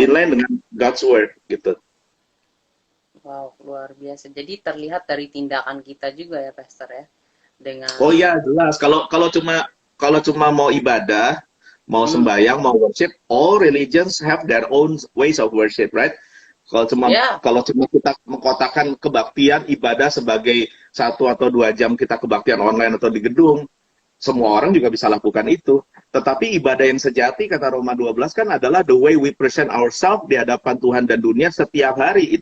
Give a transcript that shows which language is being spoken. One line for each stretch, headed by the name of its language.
English: In line
Indonesian: dengan
English: God's word, gitu.
Indonesian: Wow, luar biasa. Jadi terlihat dari tindakan kita juga ya, Pastor ya. Dengan Oh iya, jelas. Kalau cuma mau ibadah, mau sembahyang, mau worship,
English: all religions have their own ways of worship, right?
Indonesian: Kalau cuma kita mengkotakkan kebaktian ibadah sebagai 1 atau 2 jam kita kebaktian online atau di gedung, semua orang juga bisa lakukan itu. Tetapi ibadah yang sejati, kata Roma 12 kan, adalah
English: the way we present ourselves
Indonesian: di hadapan Tuhan dan dunia setiap hari.